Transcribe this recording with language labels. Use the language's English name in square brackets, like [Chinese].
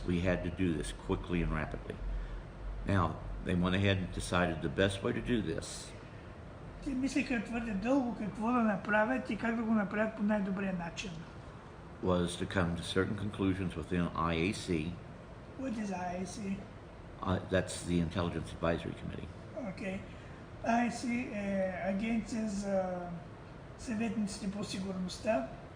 [English] We had to do this quickly and rapidly. Now, they went ahead and decided the best way to do this [Bulgarian] Те мислиха твърде дълго какво да направят и как да го направят по най-добрия начин. [English] was to come to certain conclusions within IAC. What is IAC? That's the Intelligence Advisory Committee. Okay. [Bulgarian] IAC е агенция за съветниците по сигурността.